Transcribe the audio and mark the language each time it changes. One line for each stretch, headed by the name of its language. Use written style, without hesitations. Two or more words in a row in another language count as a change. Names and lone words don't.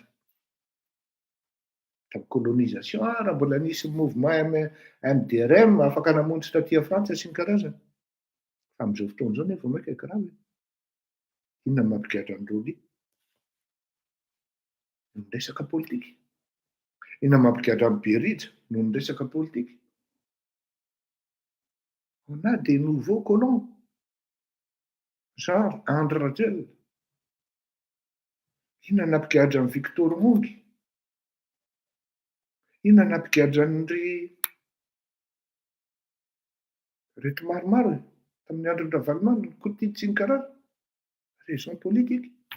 Malagasy: Tamin'ny colonisation raha mbola nisy mouvement MDRM afaka namonjy taty Frantsa sy ny karazany. Fa amin'izao fotoan'izao nefa vao maika grave. Inona ny mampigadra an'ireo lia? Ny resaka politika. Inona mampigadra amin'ny Berija noho ny resaka politika?
French: On a des nouveaux colons, genre Andry Rajoelina.
Malagasy: Inona nampigadra amin'ny Victor Mongy? Inona nampigadra reto maromaro tamin'ny andron'ny Ravalomanana, ny Kotity sy ny karazany?
French: Raison politique.